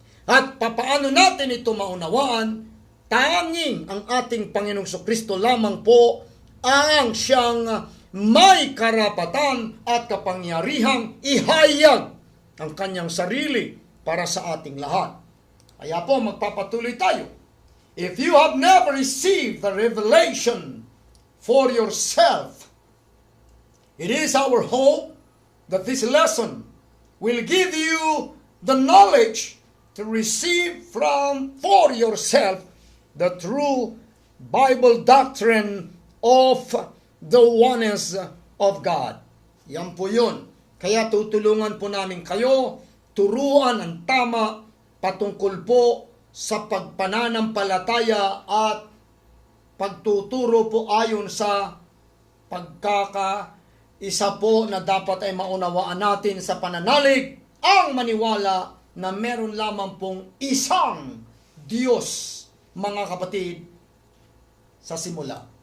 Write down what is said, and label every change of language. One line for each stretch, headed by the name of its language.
Filipino: At papaano natin ito maunawaan? Tanging ang ating Panginoong Kristo lamang po ang siyang may karapatan at kapangyarihang ihayag ang kanyang sarili para sa ating lahat. Kaya po magpapatuloy tayo.
English: If you have never received the revelation for yourself, it is our hope that this lesson will give you the knowledge to receive for yourself the true Bible doctrine of the oneness of God.
Filipino: Yan po yun. Kaya tutulungan po namin kayo, turuan ang tama patungkol po sa pagpananampalataya at pagtuturo po ayon sa pagkakaisa po na dapat ay maunawaan natin sa pananalig ang maniwala na meron lamang pong isang Diyos, mga kapatid, sa simula.